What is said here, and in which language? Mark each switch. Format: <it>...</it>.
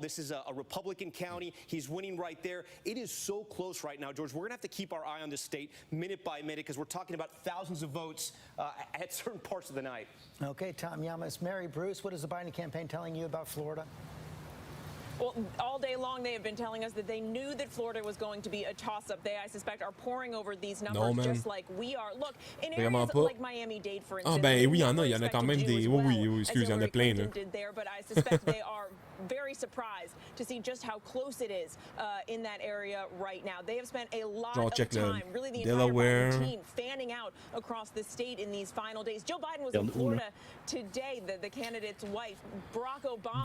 <en>This is a Republican county. He's winning right there. It is so close right now, George. We're going to have to keep our eye on this state minute by minute because we're talking about thousands of votes at certain parts of the night. Okay, Tom Yamas. Mary Bruce, what is the Biden campaign telling you about Florida? Well, all day long they have been telling us that they knew that Florida was going to be a toss-up. They, I suspect, are pouring over these numbers just like we are. Look, in areas like Miami-Dade, for instance.</en> <fr>Ah ben oui, il y en a quand même des... Oui, excuse, il y en a plein, là.</fr> <en>But I suspect they are very surprised to see just how close it is in that area right now. They have spent a lot of time, really the Delaware. entire Biden team, fanning out across the state in these final days. Joe Biden was in Florida today, the candidate's wife, Barack Obama,</en>